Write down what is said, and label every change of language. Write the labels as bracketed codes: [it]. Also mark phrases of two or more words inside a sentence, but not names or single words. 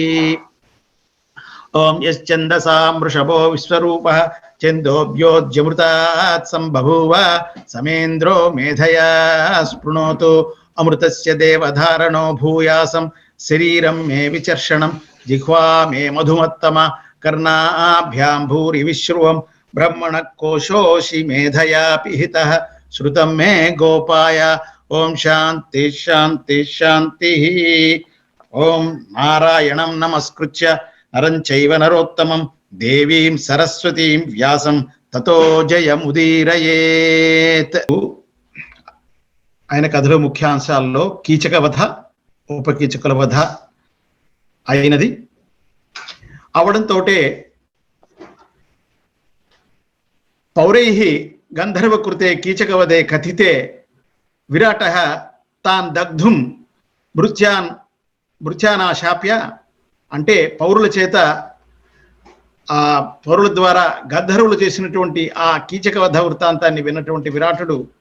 [sa] ओम यश्चन्दसां वृषभो विश्वरूपः छन्दोभ्योऽध्यमृतात् सम्बभूव समेन्द्रो मेधया स्पृणोतु अमृतस्य देवधारणो भूयासं शरीरं मे विचर्षणं जिह्वा मे मधुमत्तमा कर्णाभ्यां भूरि विश्रुवं ब्रह्मण कोशोषि मेधया पिहितः श्रुतं मे गोपाय। ओम शांति शांति शांतिः। ओम नारायणं नमस्कृत्य नरं चैव नरोत्तमं देवीं सरस्वतीं व्यासं ततो जयमुदीरयेत्। [te] ఆయన కథలో ముఖ్యాంశాల్లో కీచక వధ ఉపకీచకుల వధ అయినది అవడంతో [sa] పౌరైః గంధర్వకృతే కీచకవధే కథితే విరాటः తాన్ దగ్ధుం భృత్యానాశాప్య [te] అంటే పౌరుల చేత ఆ పౌరుల ద్వారా గంధర్వులు చేసినటువంటి ఆ కీచకవధ వృత్తాంతాన్ని విన్నటువంటి విరాటుడు